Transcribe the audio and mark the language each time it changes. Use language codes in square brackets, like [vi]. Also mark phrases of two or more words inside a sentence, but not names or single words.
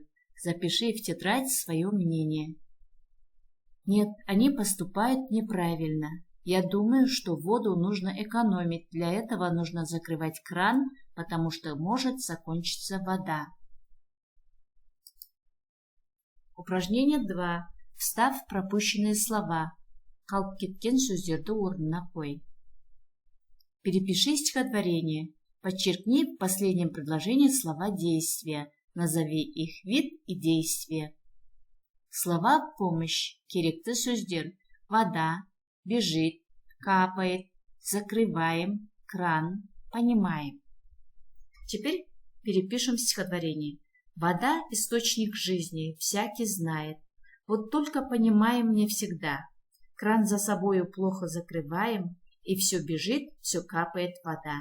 [ru] Запиши в тетрадь свое мнение. Нет, они поступают неправильно. Я думаю, что воду нужно экономить. Для этого нужно закрывать кран, потому что может закончиться вода. Упражнение 2. Вставь пропущенные слова. [kk] Қалып кеткен сөздерді орнына қой. [ru] Перепиши стихотворение. Подчеркни в последнем предложении слова действия. Назови их вид и действие. Слова в помощь. [kk] Керекті сөздер. [ru] Вода, бежит, капает, закрываем, кран, понимаем. Теперь перепишем стихотворение. Вода – источник жизни, всякий знает. Вот только понимаем не всегда. Кран за собою плохо закрываем, и все бежит, все капает вода.